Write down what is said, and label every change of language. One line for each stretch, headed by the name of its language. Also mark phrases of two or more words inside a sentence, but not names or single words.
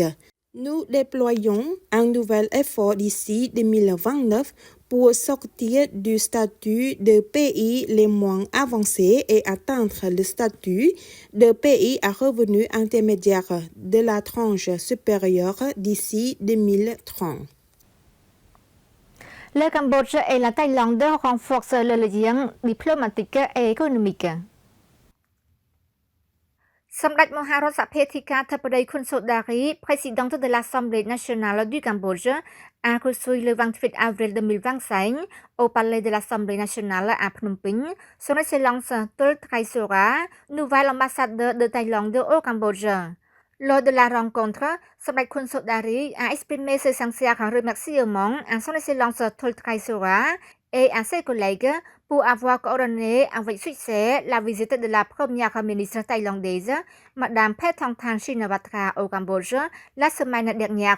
French: Nous déployons un nouvel effort d'ici 2029 pour sortir du statut de pays les moins avancés et atteindre le statut de pays à revenu intermédiaire de la tranche supérieure d'ici 2030. Le Cambodge et la Thaïlande renforcent le lien diplomatique et économique. សម្ដេចមហារដ្ឋសភាធិការធិបតី Khun Sodari, présidente de l'Assemblée nationale du Cambodge, a reçu le 28 avril 2025 au palais de l'Assemblée nationale à Phnom Penh son Excellence Tul Trai Sora, nouvel ambassadeur de Thaïlande au Cambodge. Lors de la rencontre, Samdech Khun Sodari a exprimé ses sincères remerciements à son Excellence Tul Trai Sora et à ses collègues pour avoir coordonné avec succès la visite de la première ministre thaïlandaise, Madame Paetongtarn Shinawatra, au Cambodge la semaine dernière.